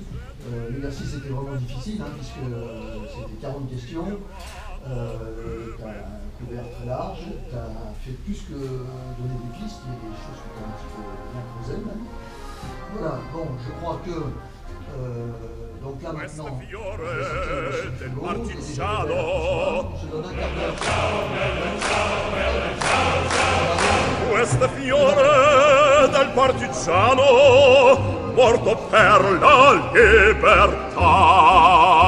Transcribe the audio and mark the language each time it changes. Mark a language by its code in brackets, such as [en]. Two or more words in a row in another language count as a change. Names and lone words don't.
[fr] L'exercice était vraiment difficile, hein, puisque c'était 40 questions. Tu as couvert très large, tu as fait plus que donner des pistes, il y a des choses que tu as un petit peu bien creusées même. Voilà, bon, je crois que donc là [it] Questo [fr] maintenant, [it] fiore del [fr] je [it] partigiano. [fr] donne un quart d'heure. [it] Questo fiore del partigiano morto per la libertà.